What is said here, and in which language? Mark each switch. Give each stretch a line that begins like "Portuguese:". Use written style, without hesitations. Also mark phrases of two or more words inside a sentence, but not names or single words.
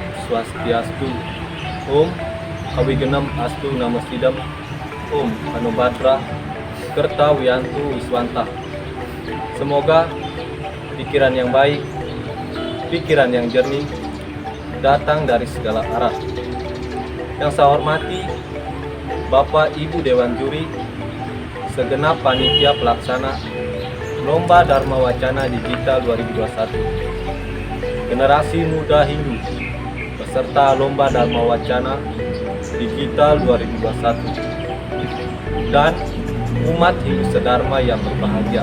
Sanskrit: Swastiastu. Om Kawigenam Astu Namasidam. Om Anubhadra Kerta Wiyantu Wiswanta.
Indonesian: Semoga pikiran yang baik, pikiran yang jernih datang dari segala arah. Yang saya hormati Bapak Ibu Dewan Juri, segenap panitia pelaksana Lomba Dharma Wacana Digital 2021, generasi muda Hindu peserta Lomba Dharma Wacana Digital 2021, dan umat Hindu sedharma yang berbahagia.